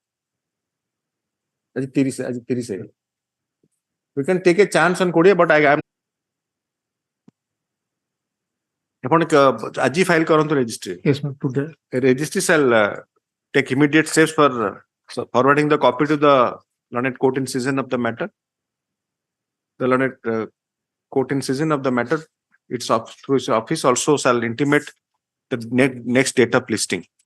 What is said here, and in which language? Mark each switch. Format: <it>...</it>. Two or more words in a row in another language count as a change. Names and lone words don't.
<en>ଆଜି 30 we can take a chance on 20 but I am</en> <or>ଆପଣ ଆଜି ଫାଇଲ କରନ୍ତୁ</or> <en>registry. Yes, ma'am. Today. Registry shall take immediate steps for forwarding the copy to the learned court in session of the matter. The learned court in session of the matter, through its office also shall intimate the next date of listing.</en>